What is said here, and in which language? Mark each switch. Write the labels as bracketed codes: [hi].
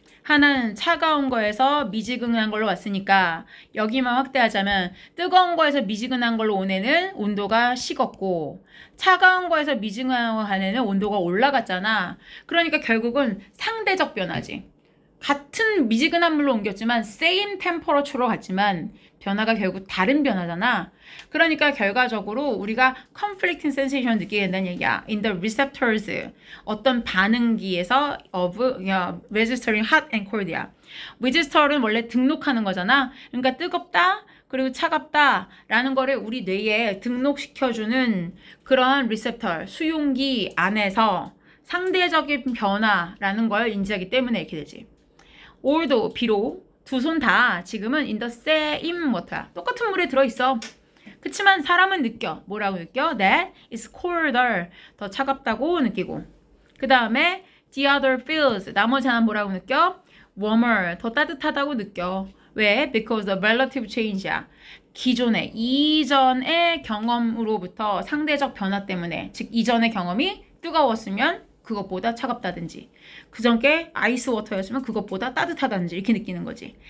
[ko] 하나는 차가운 거에서 미지근한 걸로 왔으니까 여기만 확대하자면 뜨거운 거에서 미지근한 걸로 온 애는 온도가 식었고 차가운 거에서 미지근한 거 간 애는 온도가 올라갔잖아. 그러니까 결국은 상대적 변화지. 같은 미지근한 물로 옮겼지만 [en] same temperature [ko] 로 갔지만 변화가 결국 다른 변화잖아. 그러니까 결과적으로 우리가 [en] conflicting sensation [ko] 느끼게 된다는 얘기야. [en] In the receptors, [ko] 어떤 반응기에서 [en] of registering hot and cold야. [ko] register는 원래 등록하는 거잖아. 그러니까 뜨겁다 그리고 차갑다 라는 거를 우리 뇌에 등록시켜주는 그런 receptor, 수용기 안에서 상대적인 변화라는 걸 인지하기 때문에 이렇게 되지. although, 비록 두 손 다 지금은 [en] in the same water [ko] 야. 똑같은 물에 들어있어. 그치만 사람은 느껴. 뭐라고 느껴? [en] That is colder. [ko] 더 차갑다고 느끼고. 그 다음에 [en] the other feels. [ko] 나머지 하나는 뭐라고 느껴? [en] warmer. [ko] 더 따뜻하다고 느껴. [en] 왜? Because the relative change야. [ko] 기존의, 이전의 경험으로부터 상대적 변화 때문에, 즉 이전의 경험이 뜨거웠으면 그것보다 차갑다든지 그전께 아이스워터였으면 그것보다 따뜻하다든지 이렇게 느끼는 거지.